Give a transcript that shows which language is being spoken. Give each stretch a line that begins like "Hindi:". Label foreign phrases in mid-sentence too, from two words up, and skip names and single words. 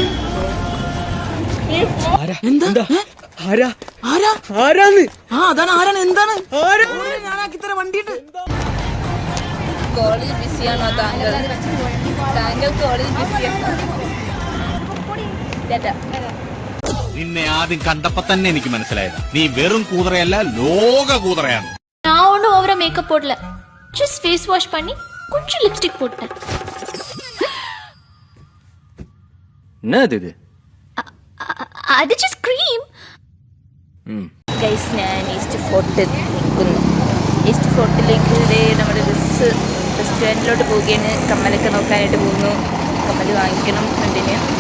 Malayalam: കോളേജ് ബിസിയാണോ താങ്കൾ? താങ്കൾ കോളേജ് ബിസിയാണോ? നിന്നെ ആദ്യം കണ്ടപ്പോ തന്നെ എനിക്ക് മനസ്സിലായത് നീ വെറും കൂതറയല്ല, ലോക കൂതറയാണ്.
Tamil: நான் ஒன்றும் ஓவரா மேக்கப் போடல,
English: just face wash
Tamil: பண்ணி கொஞ்சம் லிப்ஸ்டிக் போட்டேன். என்னது இது? அது
English: just cream.
Malayalam: ഗൈസ്, ഞാൻ ഈസ്റ്റ് ഫോർട്ടിൽ നിൽക്കുന്നു. ഈസ്റ്റ് ഫോർട്ടിലേക്ക് നമ്മുടെ ബസ് സ്റ്റാൻഡിലോട്ട് പോവുകയാണ്. കമ്മലൊക്കെ നോക്കാനായിട്ട് പോകുന്നു. കമ്മൽ വാങ്ങിക്കണം ഫ്രണ്ടിന്.